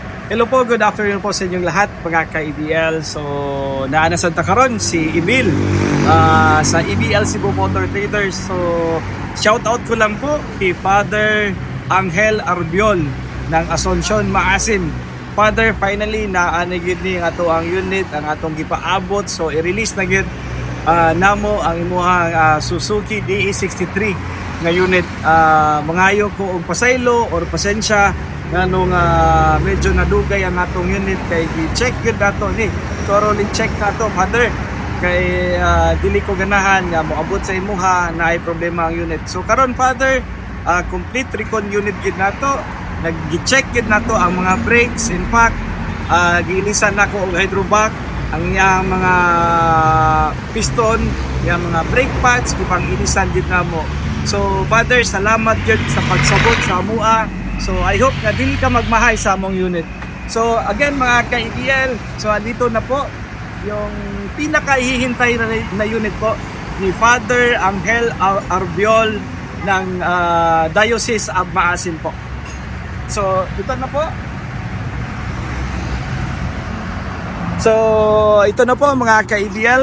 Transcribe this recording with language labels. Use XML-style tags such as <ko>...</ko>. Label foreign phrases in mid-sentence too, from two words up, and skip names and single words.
<tl>Hello po,</tl> <en>good afternoon</en> <tl>po sa inyong lahat mga ka-EBL. So,</tl> <ceb>naanasan ta karon si Emil sa EBL Cebu Motor Traders.</ceb> <tl>So,</tl> <en>shout out</en> <tl>ko lang po kay Father Angel Arbiol ng Asuncion, Maasin.</tl> <ceb>Father, finally naanagid ni ato ang unit, ang atong gipaabot. So, i-release na gid namo ang imuhang Suzuki DE63 nga unit. Mangayo ko og pasaylo or pasensya nganong medyo nadugay ang atong unit kay gi-check gyud nato ni thoroughly check nato, Father, kay dili ko ganahan nga moabot sa imuha na ay problema ang unit. So karon, Father,</ceb> <en>complete recon unit</en> <ceb>gyud nato, nag-check gyud nato ang mga brakes.</ceb> <en>In fact,</en> <ceb>giilisan nako og hydrovac, ang iyang mga piston, yang mga brake pads gipang-ilisan gyud namo. So Father, salamat gyud sa pagsabot sa amua.</ceb> <en>So I hope</en> <ceb>na dili ka magmahay sa among unit.</ceb> <tl>So again mga ka-EBL, so dito na po yung pinakahihintay na unit po ni Father Angel Arbiol ng Diocese of Maasin po. So ito na po. So ito na po mga ka-EBL.</tl>